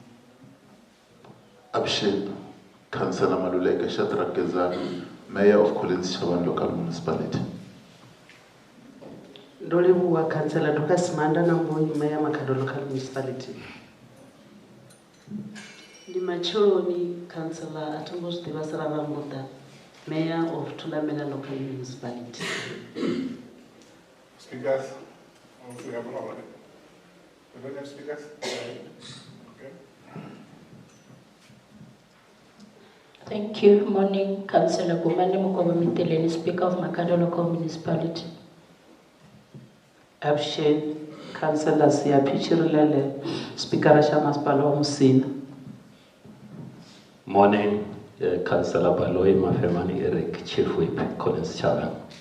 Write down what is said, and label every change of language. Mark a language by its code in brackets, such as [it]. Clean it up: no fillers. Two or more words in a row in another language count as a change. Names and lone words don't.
[en] Abshin, Councillor Maluleke Shadrack Gezani, Mayor of Collins Chaban Local Municipality. Dolibuwa Councillor Dukas Manda Namboyi, Mayor Makado Local Municipality. Dimachoni Councillor Atumbos Devasara Lambuda, Mayor of Tulamela Local Municipality. Speakers, also we have problem. We don't have speakers? Okay. Thank you. Morning, Councillor Bumane Mukoba Miteleni, Speaker of Makado Local Municipality. Abshin, Councillor Sia Pichirilele, Speaker Rashamas Palo Musina. Morning, Councillor Baloi Mafemani Eric, Chief Whip, Collins Chaban.